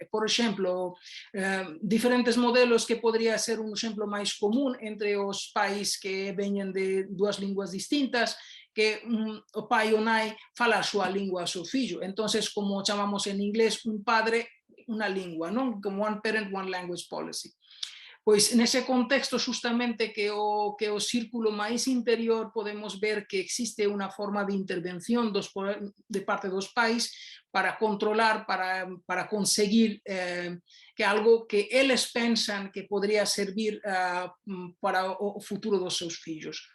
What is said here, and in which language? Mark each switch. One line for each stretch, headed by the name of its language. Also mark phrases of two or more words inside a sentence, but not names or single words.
Galician: Por exemplo, diferentes modelos que podría ser un exemplo máis común entre os pais que veñen de dúas linguas distintas, que o pai ou nai fala a súa lingua ao seu fillo. Entonces, como chamamos en inglés,
Spanish: un padre,
Galician: unha lingua, non?
English: Como one parent, one language policy.
Galician: Pois nese contexto justamente que o círculo máis interior podemos ver que existe unha forma de intervención de parte dos pais para controlar, para conseguir que algo que eles pensan que podría servir para o futuro dos seus fillos.